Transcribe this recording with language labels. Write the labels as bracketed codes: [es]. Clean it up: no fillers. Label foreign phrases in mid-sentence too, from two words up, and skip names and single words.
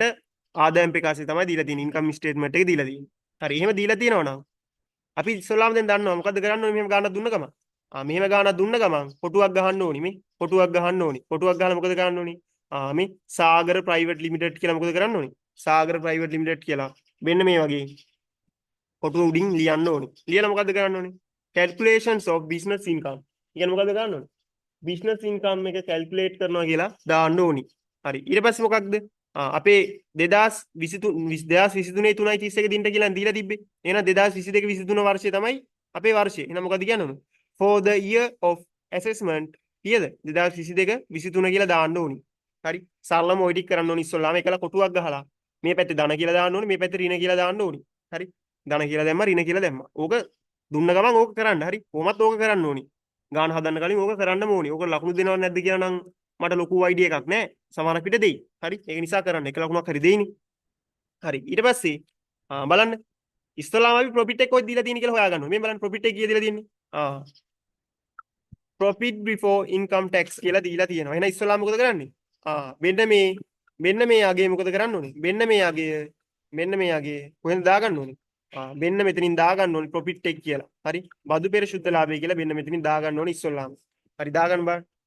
[si] ආදායම් ප්‍රකාශය තමයි දීලා තියෙන්නේ [en] income statement [si] එක දීලා තියෙන්නේ හරි එහෙම දීලා තියෙනවා නම් අපි ඉස්සෙල්ලාම දැන් දන්නවා මොකද්ද කරන්න ඕනේ මෙහෙම ගානක් දුන්න ගමන් මෙහෙම ගානක් දුන්න ගමන් කොටුවක් ගහන්න ඕනි මේ කොටුවක් ගහන්න ඕනි කොටුවක් ගහලා මොකද කරන්න ඕනි මේ සාගර ප්‍රයිවට් ලිමිටඩ් කියලා මොකද කරන්න ඕනි සාගර ප්‍රයිවට් ලිමිටඩ් කියලා මෙන්න මේ වගේ කොටුව උඩින් ලියන්න ඕනි ලියලා මොකද කරන්න ඕනි [en] calculations of business income [si] කියන්නේ මොකද කරන්න ඕනි [en] business income [si] එක calculate කරනවා කියලා දාන්න ඕනි හරි ඊට පස්සේ මොකක්ද අපේ 2023 3:31 දිනට කියලා දීලා තිබ්බේ එහෙනම් 2022 23 වර්ෂය තමයි අපේ වර්ෂය එහෙනම් මොකද කියන්න ඕන [en] for the year of assessment [si] කීයද 2022 23 කියලා දාන්න ඕනි හරි සරලම ඔය ටික කරන්න ඕනි ඉස්සෙල්ලාම එකලා කොටුවක් ගහලා මේ පැත්තේ ධන කියලා දාන්න ඕනි මේ පැත්තේ ඍණ කියලා දාන්න ඕනි හරි ධන කියලා දැම්මා ඍණ කියලා දැම්මා ඕක දුන්න ගමන් ඕක කරන්න හරි කොහොමත් ඕක කරන්න ඕනි ගාන හදන්න කලින් ඕක කරන්නම ඕනි ඕක ලකුණු දෙනවද නැද්ද කියලා නම් මට ලොකු අයිඩියා එකක් නැහැ සමහරක් විට දෙයි හරි ඒක නිසා කරන්න එක ලකුණක් හරි දෙයිනේ හරි ඊට පස්සේ බලන්න ඉස්සලාම අපි ප්‍රොෆිට් එක කොහෙද දීලා තියෙන්නේ කියලා හොයාගන්න ඕනේ මේ බලන්න ප්‍රොෆිට් එක කීයද දීලා තියෙන්නේ [en] profit before income tax [si] කියලා දීලා තියෙනවා. එහෙනම් ඉස්සෙල්ලා මොකද කරන්නේ? මෙන්න මේ අගය මොකද කරන්න ඕනේ? මෙන්න මේ අගය කොහෙන්ද දාගන්න ඕනේ? මෙන්න මෙතනින් දාගන්න ඕනේ profit එක කියලා. හරි? බදු පෙර සුද්ධ ලාභය කියලා මෙන්න මෙතනින් දාගන්න ඕනේ ඉස්සෙල්ලාම. හරි දාගන්න බෑ.